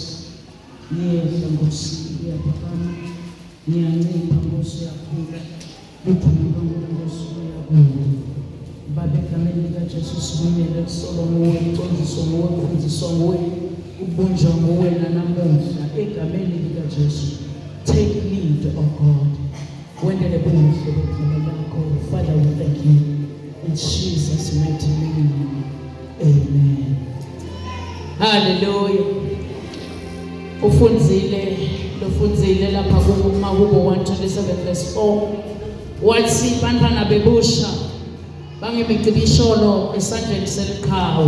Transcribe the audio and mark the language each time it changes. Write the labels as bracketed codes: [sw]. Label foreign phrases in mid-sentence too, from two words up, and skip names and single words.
[ss] Niyehla Nkosi, iyaphakama, niyancipha Nkosi, uyakhula, lukhuluka Nkosi, uyakhula. Baba, egameni likaJesu sibuyele kusolwa nguwe, ucondziswa nguwe, ufundziswa nguwe, ubunjwa nguwe nanamuhla egameni likaJesu. [en] Take lead, oh God. [ss] Wendele buhle bekhona lakho. [en] Father, we thank you in Jesus' mighty name. Amen. Hallelujah. [ss] Ufundzile lapha kuMahubo 127 verse 4. Wathi bantwana bebusha bangemicibisholo esandleni seliqhawe.